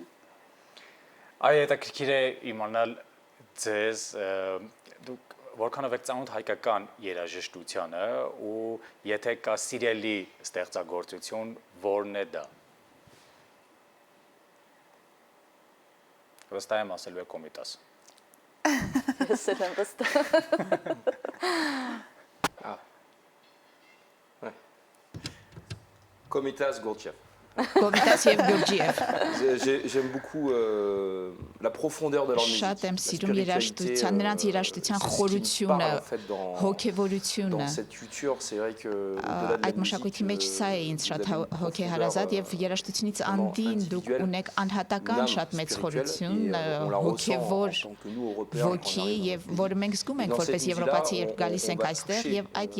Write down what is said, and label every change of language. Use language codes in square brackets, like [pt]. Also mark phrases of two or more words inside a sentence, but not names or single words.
[hy] Այ հետաքրքիր է իմանալ ձեզ դուք որքանով եք ծանոթ հայկական երաժշտությանը ու եթե կա սիրելի ստեղծագործություն, որն է դա։ Վստահ եմ ասելու եք Կոմիտաս։ Ես եմ վստահ։ Komitas Gurdjieff. Կոմիտաս եւ Գյուրջիև։ [fr] J'aime beaucoup la profondeur de leur musique. [hy] Շատ եմ սիրում երաժշտության, նրանց երաժշտության խորությունը, հոգեվորությունը։ Այդ մշակույթի մեջ սա է ինձ շատ հոգեհարազատ եւ երաժշտությունից անդին դուք ունեք անհատական շատ մեծ խորություն, հոգեվոր ոգի եւ որը մենք զգում ենք որպես եվրոպացի երբ գալիս ենք այստեղ եւ այդ